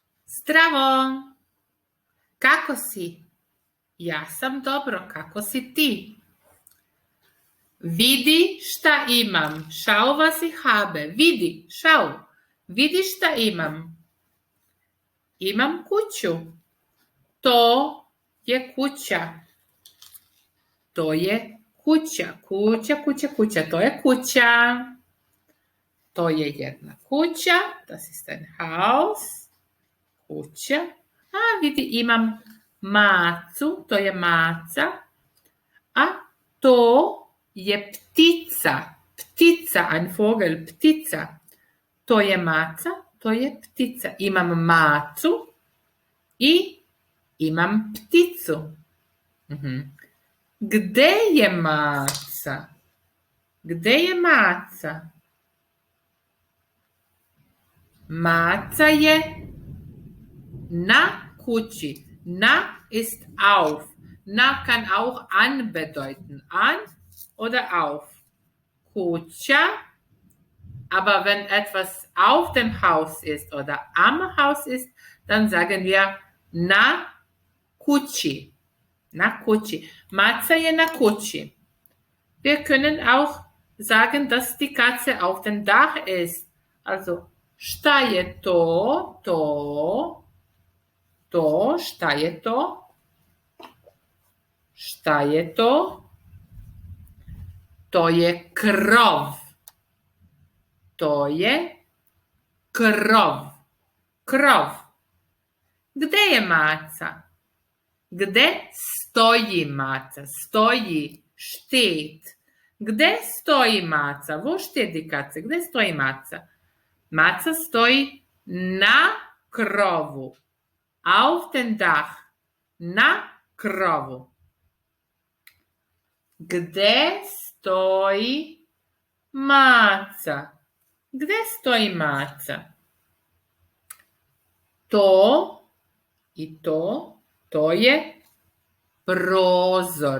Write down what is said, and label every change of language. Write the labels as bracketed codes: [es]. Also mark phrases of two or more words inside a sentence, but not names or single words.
[sr] Zdravo! Kako si? Ja sam dobro, kako si ti? Vidi šta imam. [de] Schau, was ich habe. [sr] Vidi, schau. Vidi šta imam. Imam kuću. To je kuća. To je kuća. Kuća. To je kuća. To je jedna kuća. [de] Das ist ein Haus. [sr] Kuća. A vidi, imam macu. To je maca. A to je ptica. Ptica, [de] ein Vogel, [sr] ptica. To je maca, to je ptica. Imam macu i imam pticu. Gde je maca? Gde je maca? Maca je na kući. [de] Na ist auf. Na kann auch an bedeuten. An oder auf. Kuća. Aber wenn etwas auf dem Haus ist oder am Haus ist, dann sagen wir [sr] na kući. Na kući. Maca je na kući. [de] Wir können auch sagen, dass die Katze auf dem Dach ist. Also, [sr] šta je to? To, šta je to? Šta je to? To je krov. To je krov. Krov. Gde je maca? Gde stoji maca? Stoji, steht. Gde stoji maca? [de] Wo steht die Katze? [sr] Gde stoji maca? Maca stoji na krovu. [de] Auf dem Dach. [sr] Na krovu. Gde stoji maca? Gde stoji maca? To i to je prozor.